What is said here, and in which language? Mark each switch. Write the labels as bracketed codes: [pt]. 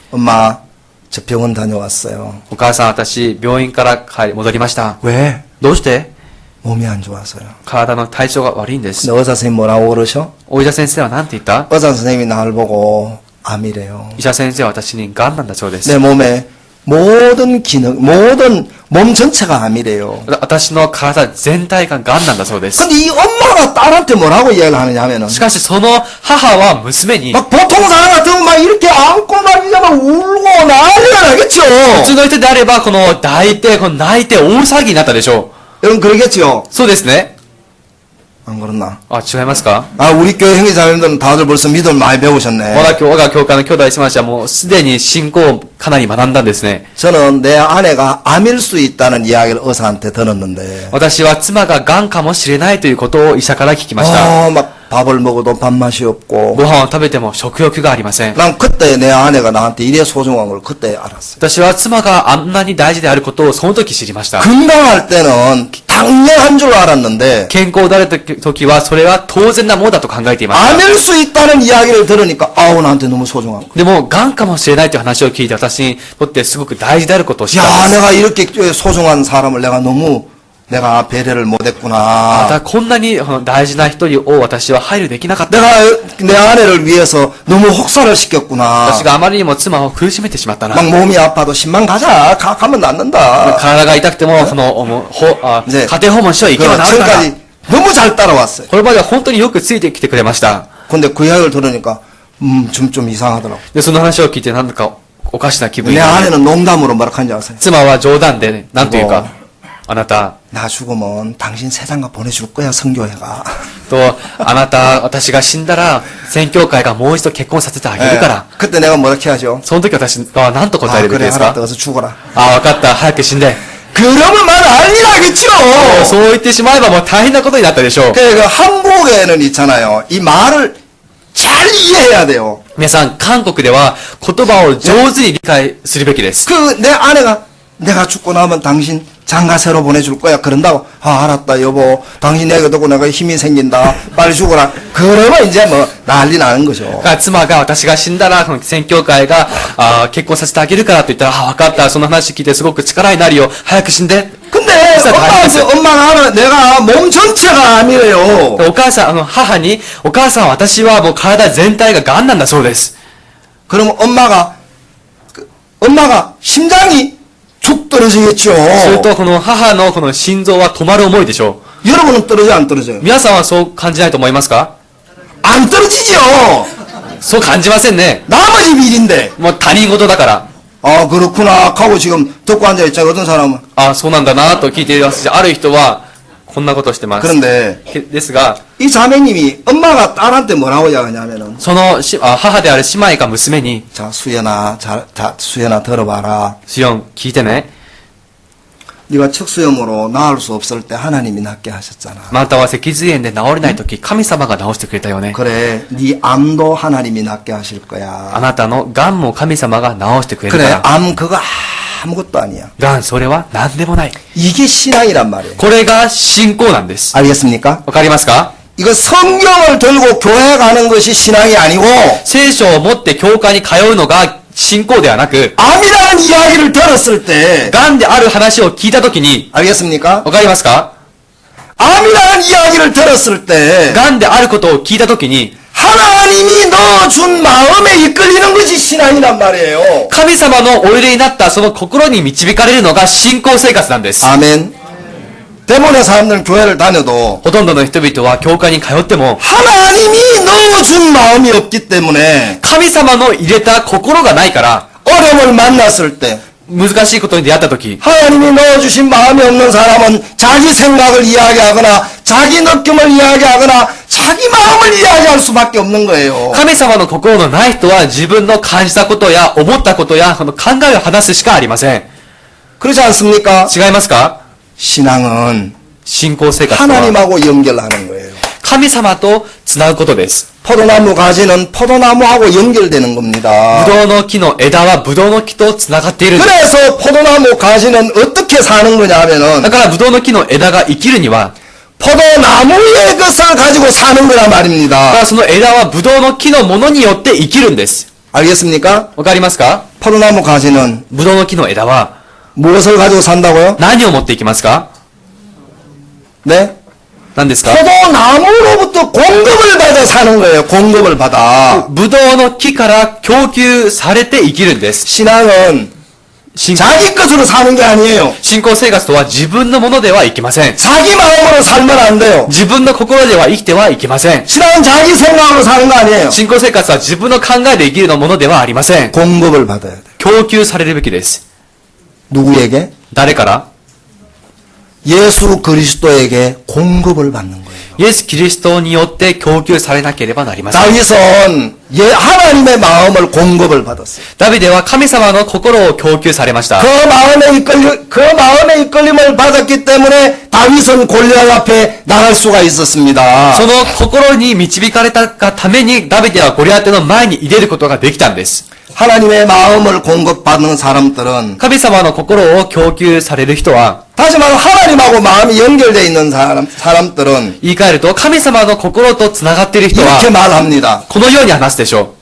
[ko] 엄마, 저 병원 다녀왔어요. [ja] お母さん、私、病院から戻りました。 [ko] 왜? [ja] どうして [ko] 몸이 안 좋아서요. [ja] 体の体調が悪いんです。 [ko] 근데 의사 선생님 뭐라고 그러셔? [ja] お医者先生は何て言った [ko] 의사 선생님이 나를 보고 암이래요. [ja] 医者先生は私に癌なんだそうです。 [ko] 내 몸에 모든 기능, 모든 몸 전체가 암이래요. [ja] 私の体全体が癌なんだそうです。 [ko] 근데 이 엄마가 딸한테 뭐라고 이야기를 하느냐 하면은 [ja] しかしその母は娘に、 [ko] 막 보통 사람 같으면 막 이렇게 안고 막 이제 막 울고 난리가 나겠죠. [ja] 普通の人であれば、泣いて大騒ぎになったでしょ [ko] 여러분 그러겠죠. [ja] う。そうですね。 [ko] 안 그렇나? [ja] あ、違いますか [ko] 아, 우리 교회 형제자매들은 다들 벌써 믿음을 많이 배우셨네. [ja] 我が教会の兄弟姉妹たちはもうすでに信仰をかなり学んだんですね。 [ko] 저는 내 아내가 암일 수 있다는 이야기를 의사한테 들었는데 [ja] 私は妻が癌かもしれないということを医者から聞きました。 [ko] 막 밥을 먹어도 밥맛이 없고 [ja] ご飯を食べても食欲がありません。 [ko] 난 그때 내 아내가 나한테 이래 소중한 걸 그때 알았어요. [ja] 私は妻があんなに大事であることをその時知りました。 [ko] 건강할 때는 당연한 줄 알았는데 [ja] 健康である時はそれは当然なものだと考えていました。 [ko] 암일 수 있다는 이야기를 들으니까 아우 나한테 너무 소중한 거. [ja] でも、癌かもしれないという話を聞いて私にとってすごく大事であることを知った [ko] 야 [ja] んです。 [ko] 내가 이렇게 소중한 사람을 내가 배려를 [ja] ま [ko] 못했구나. [ja] たこんなに大事な一人を私は配慮できなかった。 [ko] 내가 내 아내를 위해서 너무 혹사를 시켰구나. [ja] 私があまりにも妻を苦しめてしまったな。 [ko] 막 몸이 아파도 10만 가자. 가면 낫는다. [ja] 体が痛くても、ね家庭訪問しよう、行けば治るから。 [ko] 지금까지 너무 잘 따라왔어요. [ja] これまでは本当によくついてきてくれました。 [ko] 근데 그 이야기를 들으니까 좀 이상하더라고. [ja] で、その話を聞いてなんだかおかしな気分に [ko] 내 [ja] なる。 [ko] 아내는 농담으로 뭐라 하는지 아세요? [ja] 妻は冗談で、ね、なんというか、あなた、 [ko] 나 죽으면 당신 세상가 보내줄 거야 성교회가. [ja] と、あなた、私が死んだら、宣教会がもう一度結婚させてあげるから。 [ko] 그때 내가 뭐렇게 하죠? [ja] その時私は何と答え 아 るべき [ko] 그래 [ja] ですか [ko] 알았다. 어서 죽어라. [ja] あ、わかった。早く死んで。 [ko] 그러면 말 난리 나겠죠. [ja] そう言ってしまえばもう大変なことになったでしょう。 [ko] 그 한국에는 있잖아요. 이 말을 잘 이해해야 돼요. [ja] 皆さん、韓国では言葉を上手に理解するべきです。 [ko] 그 내 아내가 내가 죽고 나면 당신 장가 새로 보내줄 거야. 그런다고 아 알았다 여보. 당신 얘기 듣고 내가 힘이 생긴다. 빨리 죽어라. 그러면 이제 뭐 난리 나는 거죠. [ja] 妻が私が死んだら、宣教会が結婚させてあげるからと言ったら、わかった。その話聞いてすごく力になるよ。早く死んで。 [ko] 근데 진짜 다행이었어요. 엄마가 알아. 내가 몸 전체가 암이래요. [ja] お母さん、母に、お母さん私はもう体全体が癌なんだそうです。 [ko] 그러면 엄마가 심장이 툭 떨어지겠죠. [ja] すると、この母のこの心臓は止まる思いでしょ [ko] 여러분은 떨어져 안 떨어져요? [ja] う。皆さんはそう感じないと思いますか [ko] 안 떨어지죠. [ja] そう感じませんね。 [ko] 나머지 일인데. [ja] もう他人事だから。 [ko] 아, 그렇구나 하고 지금 듣고 앉아있잖아요. 어떤 사람은. [ja] あ、そうなんだなと聞いていますし、ある人は、こんなことをしてます。 [ko] 그런데 [ja] ですが、 [ko] 이 자매님이 엄마가 딸한테 뭐라고 이야기하냐면은 [ja] その母である姉妹が娘に、 [ko] 자, 수연아, 수연아 들어봐라. [ja] シオン、聞いてね。 [ko] 네가 척수염으로 나을 수 없을 때 하나님이 낫게 하셨잖아. [ja] あなたは脊髄炎で治れないとき、神様が治してくれたよね。 [ko] 그래, 네 암도 하나님이 낫게 하실 [ja] あ [ko] 거야. [ja] なたの癌も神様が治してくれるか [ko] 그래, [ja] ら。 [ko] 암 그거 아무것도 아니야. [ja] 癌、それは何でもない。 [ko] 이게 신앙이란 말이에요. [ja] これが信仰なんです。 [ko] 알겠습니까? [ja] わかりますか？ [ko] 이거 성경을 들고 교회 가는 것이 신앙이 아니고 [ja] 聖書を持って教会に通うのが信仰ではなく、 [ko] 암이라는 이야기를 들었을 때 [ja] 癌である話を聞いたときに、 [ko] 알겠습니까? [ja] わかりますか？ [ko] 암이라는 이야기를 들었을 때 [ja] 癌であることを聞いたときに、 [ko] 하나님이 넣어준 마음에 이끌리는 것이 신앙이란 말이에요. [ja] 神様のお入れになったその心に導かれるのが信仰生活なんです。 [ko] 아멘. 대부분의 사람들은 교회를 다녀도 [ja] ほとんどの人々は教会に通っても、 [ko] 하나님이 넣어준 마음이 없기 때문에 [ja] 神様の入れた心がないから、 [ko] 어려움을 만났을 때 [ja] 難しいことに出会ったとき、 [ko] 하나님이 넣어주신 마음이 없는 사람은 자기 생각을 이야기하거나 자기 느낌을 이야기하거나 자기 마음을 이야기할 수밖에 없는 거예요. [ja] 神様の心のない人は自分の感じたことや思ったことや考えを話すしかありません。 [ko] 그렇지 않습니까? [ja] 違いますか？ [ko] 신앙은 [ja] 信仰生活とは [ko] 하나님하고 연결하는 거예요. [ja] 神様とつなぐことです。 [ko] 포도나무 가지는 포도나무하고 연결되는 겁니다. [ja] ブドウの木の枝はブドウの木とつながっているんです。 [ko] 그래서 포도나무 가지는 어떻게 사는 거냐 하면은 [ja] だからブドウの木の枝が生きるには、 [ko] 포도나무의 것을 가지고 사는 거란 [ja] だか [ko] 말입니다. [ja] らその枝はブドウの木のものによって生きるんです。 [ko] 알겠습니까? [ja] わかりますか？ [ko] 포도나무 가지는 [ja] ブドウの木の枝は [ko] 무엇을 가지고 산다고요? [ja] 何を持っていきますか？ [ko] 네? [ja] 何ですか？ [ko] 포도나무로부터 공급을 받아 사는 거예요. 공급을 받아. [ja] ブドウの木から供給されて生きるんです。 [ko] 신앙은 [ja] 信 [ko] 자기 것으로 사는 게 아니에요. [ja] 信仰生活とは自分のものではいけません。 [ko] 자기 마음으로 살면 안 돼요. [ja] 自分の心では生きてはいけません。 [ko] 신앙은 자기 생각으로 사는 거 아니에요. [ja] 信仰生活は自分の考えで生きるのものではありません。 [ko] 공급을 받아야 돼. [ja] 供給されるべきです。 [ko] 누구에게? [ja] 誰から？ [ko] 예수 그리스도에게 공급을 받는 거예요. [ja] イエス・キリストによって供給されなければなりません。 [ko] 다윗은 하나님의 마음을 공급을 받았어요. [ja] ダビデは神様の心を供給されました。 [ko] 그 마음의 이끌림을 받았기 때문에 다윗은 골리앗 앞에 나갈 수가 있었습니다. [ja] その心に導かれたがためにダビデはゴリアテの前に入れることができたんです。 [ko] 하나님의 마음을 공급받는 사람들은 [ja] 神様の心を供給される人は、 [ko] 다시 말하면 하나님하고 마음이 연결되어 있는 사람들은 [ja] 言い換えると神様の心とつながっている人 [ko] 이렇게 [ja] は、 [ko] 말합니다. [ja] このように話すでしょ